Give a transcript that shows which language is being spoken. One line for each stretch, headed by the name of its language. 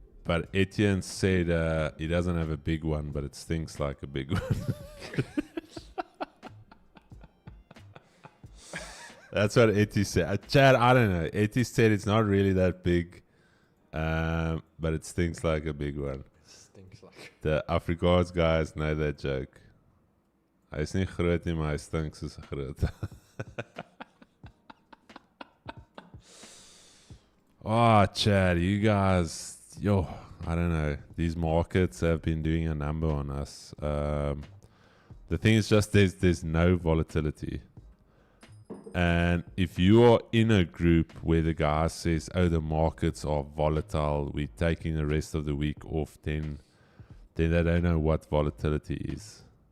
English: but Etienne said he doesn't have a big one, but it stinks like a big one. That's what Eti said. Chad, I don't know. Eti said it's not really that big, but it stinks like a big one. Stinks like. The Afrikaans guys know that joke.
Afrikaans: Hy is nie groot nie, maar hy stink soos 'n groot.
English: Oh, Chad, you guys, I don't know. These markets have been doing a number on us. The thing is just there's no volatility. And if you are in a group where the guy says, oh, the markets are volatile, we're taking the rest of the week off, then they don't know what volatility is.